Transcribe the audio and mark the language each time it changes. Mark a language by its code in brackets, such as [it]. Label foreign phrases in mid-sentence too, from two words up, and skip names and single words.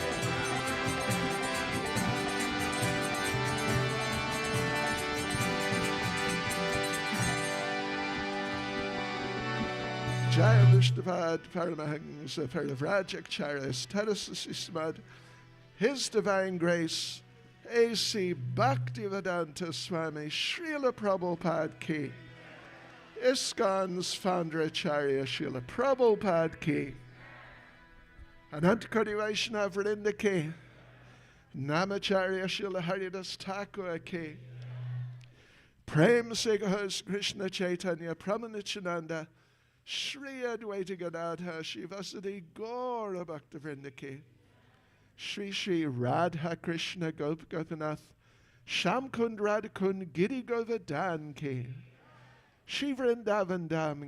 [sa] Jai Vishnavad Paramahans Paravrajak Charis Tadasismad, [en] His Divine Grace, A.C. [sa] Bhaktivedanta Swami Srila Prabhupada Ki, [en] ISKCON's founder [sa] Acharya Srila Prabhupada Ki, Anantakoti Vaishnava Vrinda Ki, Namacharya Srila Haridas Thakur Ki, Prem Sigahas Krishna Chaitanya Pramanityananda, Shri Advaita Gadadha Shivasadi Gaura Bhaktivinoda Ki, Shri Shri Radha Krishna Gop Gopinath, Shamkund Radhakund Giri Govardhan Ki, Shri Vrindavan Dham